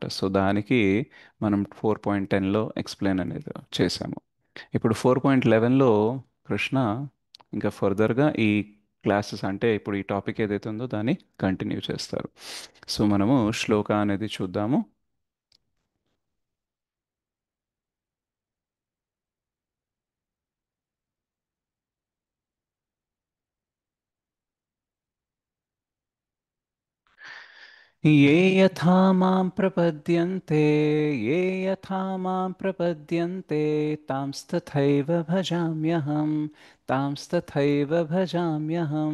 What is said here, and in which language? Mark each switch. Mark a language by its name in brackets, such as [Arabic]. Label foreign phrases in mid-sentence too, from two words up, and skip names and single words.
[Telugu] సో దానికి మనం 4.10లో ఎక్స్ప్లెయిన్ అనేది చేసాము. ఇప్పుడు 4.11లో కృష్ణ ఇంకా ఫర్దర్గా ఈ క్లాసెస్ అంటే ఇప్పుడు ఈ టాపిక్ ఏదైతే ఉందో దాన్ని కంటిన్యూ చేస్తారు. సో మనము శ్లోక అనేది చూద్దాము. [Sanskrit] ये यथा मां प्रपद्यन्ते, ये यथा मां प्रपद्यन्ते, तांस्तथैव भजाम्यहं, तांस्तथैव भजाम्यहं.